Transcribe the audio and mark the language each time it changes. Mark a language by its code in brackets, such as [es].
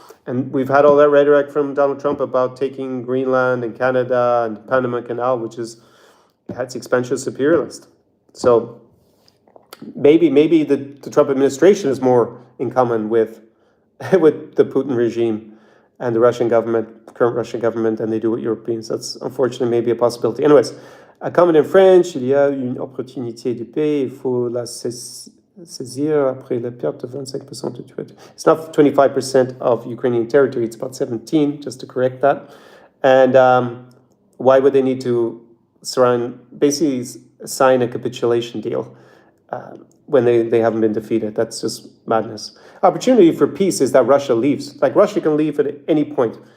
[en] And we've had all that rhetoric from Donald Trump about taking Greenland and Canada and Panama Canal, which is, it's expansionist imperialist. So maybe the Trump administration is more in common with with the Putin regime and the Russian government, current Russian government, than they do with Europeans. That's unfortunately maybe a possibility. Anyways, a comment in French, [fr] il y a une opportunité de paix, il faut la saisir après la perte de 25% de territory. [en] It's not 25% of Ukrainian territory, it's about 17, just to correct that. And why would they need to basically sign a capitulation deal when they haven't been defeated? That's just madness. Opportunity for peace is that Russia leaves. Like, Russia can leave at any point.